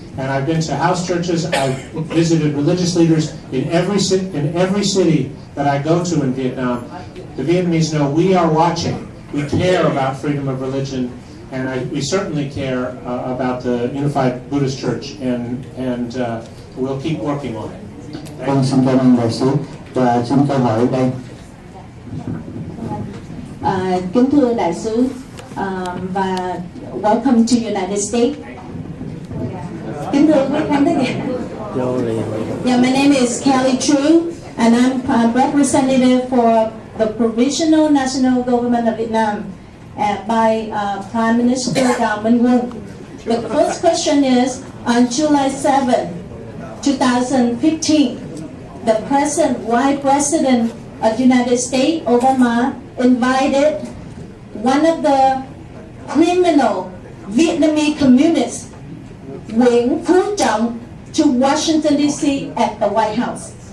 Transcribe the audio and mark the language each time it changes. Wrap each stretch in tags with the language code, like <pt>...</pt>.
<en>And I've been to house churches. I've visited religious leaders in every city that I go to in Vietnam. The Vietnamese know we are watching. We care about freedom of religion, and we certainly care about the Unified Buddhist Church, and we'll keep working on it.</en> <vi>Vâng, xin cảm ơn đại sứ và xin câu hỏi ở đây. Kính thưa đại sứ và</vi> <en>welcome to United States.</en> <vi>Kính thưa quý khán thính giả.</vi> <en>Yeah, my name is Kelly True, and I'm a representative for the Provisional National Government of Vietnam by Prime Minister Đào Minh Quân. The first question is, on July 7, 2015, the Vice President of the United States, Obama, invited one of the criminal Vietnamese communists, Nguyễn Phú Trọng, to Washington, D.C. at the White House.</en>